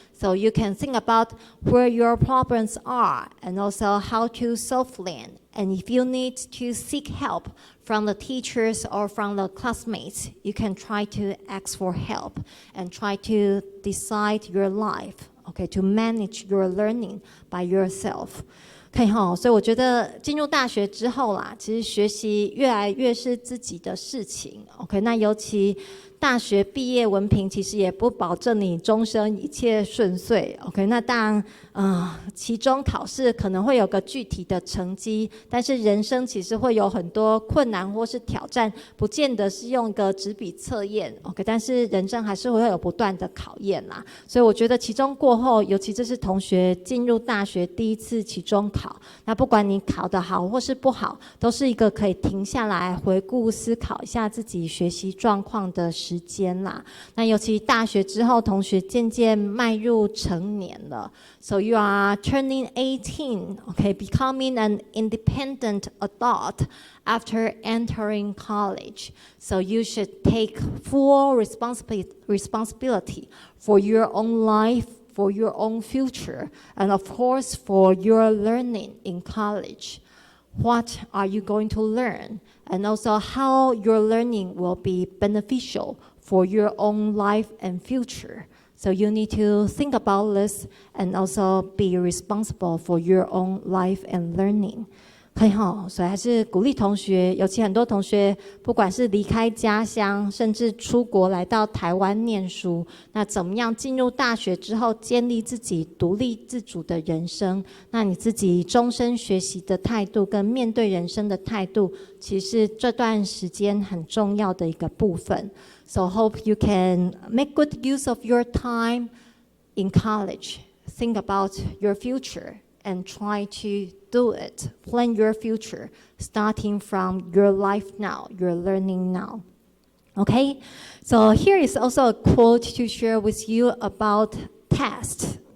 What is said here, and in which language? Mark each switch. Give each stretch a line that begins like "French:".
English: So you can think about where your problems are and also how to solve them. And if you need to seek help from the teachers or from the classmates, you can try to ask for help and try to decide your life. Okay, to manage your learning by yourself.
Chinese: 可以哈，所以我觉得进入大学之后啦，其实学习越来越是自己的事情。 OK， 那尤其大学毕业文凭其实也不保证你终身一切顺遂。 OK， 那当然，期中考试可能会有个具体的成绩，但是人生其实会有很多困难或是挑战，不见得是用一个纸笔测验。 OK， 但是人生还是会有不断的考验啦。所以我觉得期中过后，尤其这是同学进入大学第一次期中考，那不管你考得好或是不好，都是一个可以停下来回顾思考一下自己学习状况的时间啦。那尤其大学之后，同学渐渐迈入成年了。
English: So you are turning 18, okay, becoming an independent adult after entering college. So you should take full responsibility for your own life, for your own future, and of course for your learning in college. What are you going to learn? And also how your learning will be beneficial for your own life and future. So you need to think about this and also be responsible for your own life and learning.
Chinese: 可以哈，所以还是鼓励同学，尤其很多同学，不管是离开家乡，甚至出国来到台湾念书，那怎么样进入大学之后，建立自己独立自主的人生？那你自己终身学习的态度跟面对人生的态度，其实这段时间很重要的一个部分。
English: So hope you can make good use of your time in college. Think about your future and try to do it. Plan your future, starting from your life now, your learning now. Okay, so here is also a quote to share with you about tests.